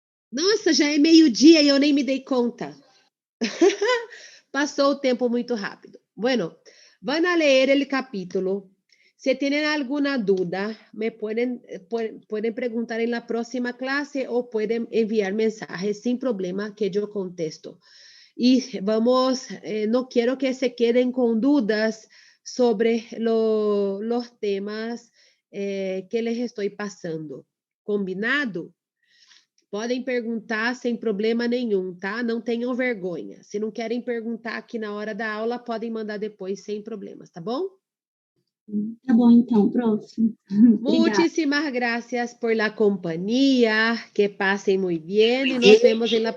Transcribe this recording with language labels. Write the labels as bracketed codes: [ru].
[pt] Nossa, já é meio-dia e eu nem me dei conta. Passou o tempo muito rápido. [es] Bueno, van a leer el capítulo. Si tienen alguna duda, me pueden preguntar en la próxima clase o pueden enviar mensajes sin problema que yo contesto. Y vamos, no quiero que se queden con dudas sobre los temas que les estoy pasando. [pt] ¿Combinado? Podem perguntar sem problema nenhum, tá? Não tenham vergonha. Se não querem perguntar aqui na hora da aula, podem mandar depois sem problemas, tá bom? Tá bom, então, próximo. [es] Muchísimas gracias por la compañía. Que pasen muy bien y nos vemos en la próxima.